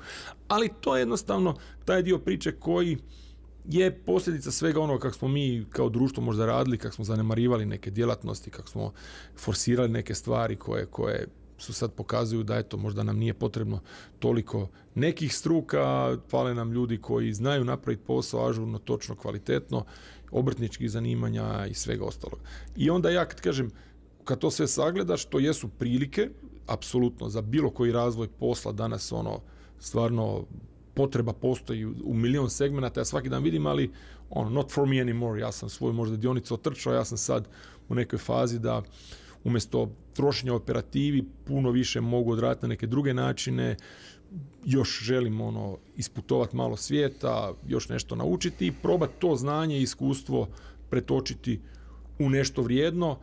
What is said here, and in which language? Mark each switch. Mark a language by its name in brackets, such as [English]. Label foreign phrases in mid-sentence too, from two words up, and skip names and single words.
[Croatian] Ali to je jednostavno taj dio priče koji je posljedica svega onoga kako smo mi kao društvo možda radili, kako smo zanemarivali neke djelatnosti, kako smo forsirali neke stvari koje su sad pokazuju da eto, možda nam nije potrebno toliko nekih struka, fale nam ljudi koji znaju napraviti posao ažurno, točno, kvalitetno, obrtničkih zanimanja i svega ostalog. I onda ja kad kažem, kad to sve sagledaš, to jesu prilike, apsolutno, za bilo koji razvoj posla danas stvarno potreba postoji u milion segmenata, ja svaki dan vidim, ali [English] not for me anymore, [Croatian] ja sam svoju možda dionicu otrčao, ja sam sad u nekoj fazi da umjesto trošenja operativi puno više mogu odraditi na neke druge načine, još želim isputovati malo svijeta, još nešto naučiti i probati to znanje i iskustvo pretočiti u nešto vrijedno.